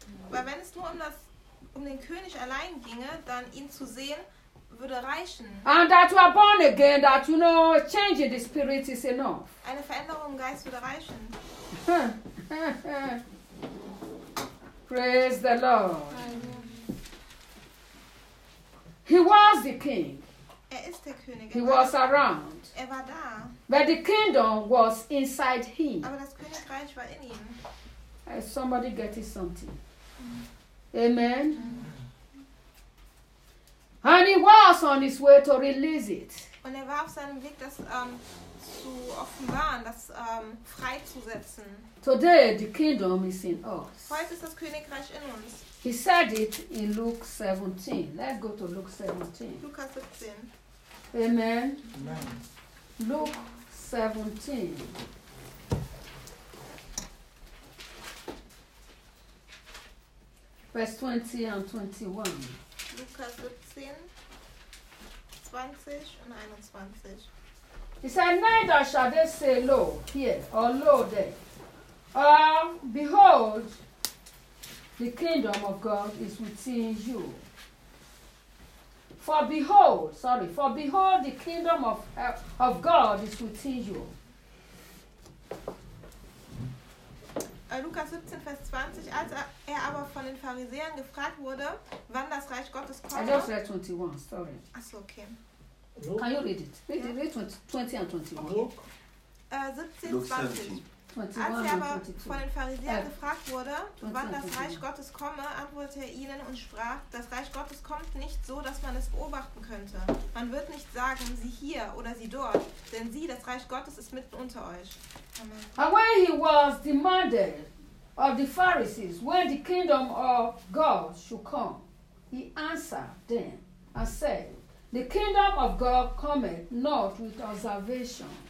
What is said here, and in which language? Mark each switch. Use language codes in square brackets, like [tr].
[de] Weil wenn es nur um den König allein ginge, dann ihn zu sehen, würde reichen. [en] And that you are born again, that you know, changing the spirit is enough. [de] Eine Veränderung im Geist würde reichen. [en] Praise the Lord. He was the king. [de] Er ist der König. [en] He was around. [de] Er war da. [en] But the kingdom was inside him. [de] Aber das Königreich war in ihm. [en] Is somebody getting something? Amen. And he was on his way to release it. [de] Und er war auf seinem Weg, das zu offenbaren, das freizusetzen. [en] Today the kingdom is in us. [de] Heute ist das Königreich in uns. [en] He said it in Luke 17. Let's go to Luke 17. [de] Lukas 17. Amen. Amen. [en] Luke 17. Verse 20 and 21. [de] Lukas 17, 20 [en] and 21. He said, neither shall they say, lo, here, or lo, there. Behold, the kingdom of God is within you. For behold, the kingdom of God is within you. [de] Lukas 17, Vers 20, als er aber von den Pharisäern gefragt wurde, wann das Reich Gottes kommt. [en] I just read 21, sorry. [de] Achso, okay. [en] Luke. Can you read it? Read, yeah. Read 20 and 21. Okay. 17, Luke 20. 21, [de] als er aber [en] 22. [de] Von den Pharisäern gefragt wurde, wann das Reich Gottes komme, antwortete er ihnen und sprach, das Reich Gottes kommt nicht so, dass man es beobachten könnte. Man wird nicht sagen, sieh hier oder sieh dort, denn sieh, das Reich Gottes ist mitten unter euch. [en] And when he was demanded of the Pharisees when the kingdom of God should come, he answered them and said, the kingdom of God cometh not with observation.